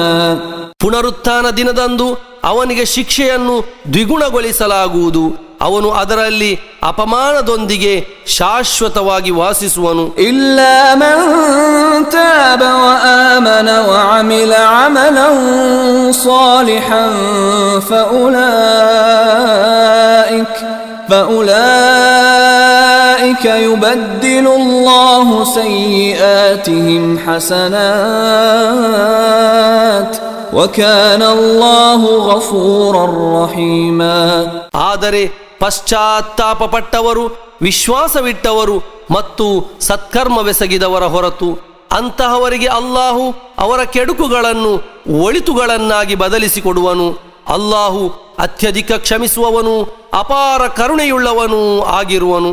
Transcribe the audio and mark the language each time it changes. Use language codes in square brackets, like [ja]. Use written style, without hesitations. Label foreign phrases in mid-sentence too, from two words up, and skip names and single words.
[kn] ಪುನರುತ್ಥಾನ ದಿನದಂದು ಅವನಿಗೆ ಶಿಕ್ಷೆಯನ್ನು ದ್ವಿಗುಣಗೊಳಿಸಲಾಗುವುದು, ಅವನು ಅದರಲ್ಲಿ ಅಪಮಾನದೊಂದಿಗೆ ಶಾಶ್ವತವಾಗಿ ವಾಸಿಸುವನು. [ar] إلا من تاب و آمن و عمل عملا صالحا فأولئك يبدل الله سيئاتهم حسنات وكان الله غفورا رحيما. [kn] ಆದರೆ ಪಶ್ಚಾತ್ತಾಪಪಟ್ಟವರು, ವಿಶ್ವಾಸವಿಟ್ಟವರು ಮತ್ತು ಸತ್ಕರ್ಮವೆಸಗಿದವರ ಹೊರತು ಅಂತಹವರಿಗೆ ಅಲ್ಲಾಹು ಅವರ ಕೆಡುಕುಗಳನ್ನು ಒಳಿತುಗಳನ್ನಾಗಿ ಬದಲಿಸಿಕೊಡುವನು. ಅಲ್ಲಾಹು ಅತ್ಯಧಿಕ ಕ್ಷಮಿಸುವವನು, ಅಪಾರ ಕರುಣೆಯುಳ್ಳವನು ಆಗಿರುವನು.